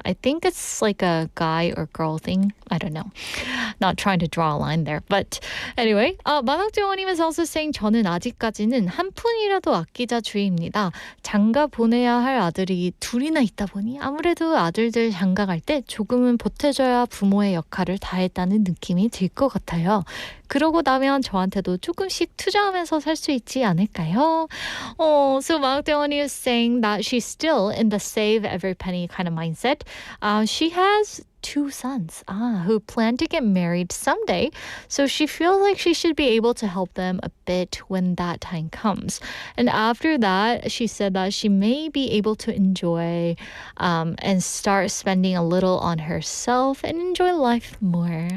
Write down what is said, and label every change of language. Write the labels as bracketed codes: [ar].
[en] I think it's like a guy or girl thing. I don't know. Not trying to draw a line there. But anyway, 만학정원님 is also saying [ko] 저는 아직까지는 한 푼이라도 아끼자 주의입니다. 장가 보내야 할 아들이 둘이나 있다 보니 아무래도 아들들 장가 갈 때 조금은 보태줘야 부모의 역할을 다했다는 느낌이 들 것 같아요. 그러고 나면 저한테도 조금씩 투자하면서 살 수 있지 않을까요? [en] So 만학정원님 is saying that she's still in the save every penny kind of mindset. She has 2 sons who plan to get married someday, so she feels like she should be able to help them a bit when that time comes. And after that, she said that she may be able to enjoy and start spending a little on herself and enjoy life more.